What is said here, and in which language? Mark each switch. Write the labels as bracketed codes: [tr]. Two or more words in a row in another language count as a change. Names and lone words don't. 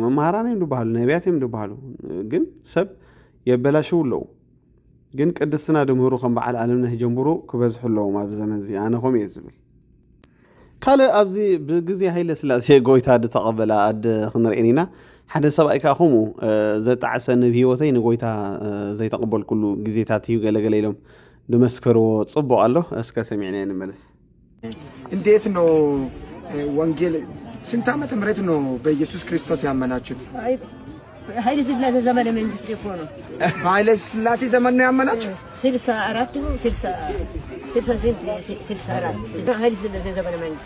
[ti] መምሃራን እዮም ድበሃሉ ነቢያት እዮም ድበሃሉ ግን ሰብ የበላሽው ኣለዉ ግን ቅድስና ድምህሩ ከም በዓል ኣለምነህ ጀምሩ ክበዝሑ ኣለዎም ኣብ ዘመን እዚ ኣነ ኸም እየ ዝብል ካልእ ኣብዚ ብግዜ ሃይለ ስላሴ ጎይታ ድተቐበላ ኣደ ክንርአን ኢና ሓደ ሰብኣይ ከዓ ከምኡ ዘጣዕሰ ንብሂወተይ ንጎይታ ዘይተቐበል ኩሉ ግዜታት እዩ ገለገለ ኢሎም ድመስከርዎ ፅቡቅ ኣሎ እስከ ሰሚዕና ንመለስ [am] እንዴት ነው ወንጌል ስንት ዓመተ ምህረት ነው በኢየሱስ ክርስቶስ ያመናችሁት? ኃይለ ሥላሴ ዘመነ መንግስት እኮ ነው። በኃይለ ሥላሴ ዘመን ነው ያመናችሁ? 64 ነው 64 ኃይለ ሥላሴ ዘመነ መንግስት።